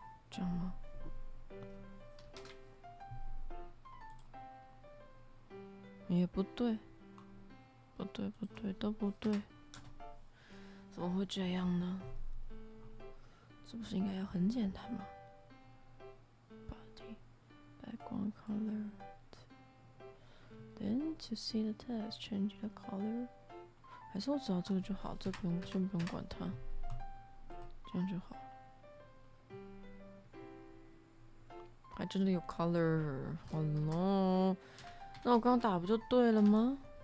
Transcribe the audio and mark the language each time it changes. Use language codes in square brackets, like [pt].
[zh] 这样吗？也不对，不对，不对，都不对，怎么会这样呢？这不是应该要很简单吗 [en] ？Body background color, then to see the text, change the color。 [zh] 还是我只要这个就好，这先不用管它，这样就好。还真的有 color， 好咯。那我刚刚打不就对了吗？